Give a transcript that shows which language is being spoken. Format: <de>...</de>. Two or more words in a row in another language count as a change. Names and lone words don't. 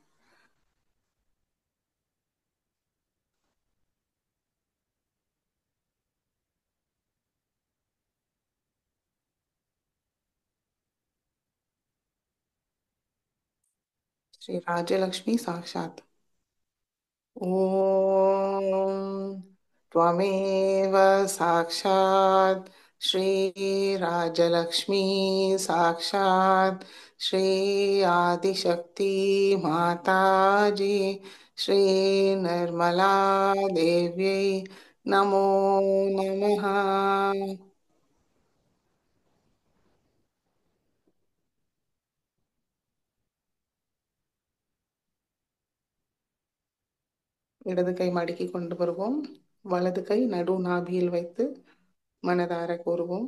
<sa>श्री राजलक्ष्मी साक्षात्. ॐ त्वमेव साक्षात् श्रीराजलक्ष्मी साक्षात् श्री आदिशक्ति माताजी श्रीनिर्मला देव्यै नमो नमः.</sa> <ta>இடது கை மடக்கி கொண்டு வருவோம். வலது கை நடு நாபியில் வைத்து மனதார கூறுவோம்.</ta>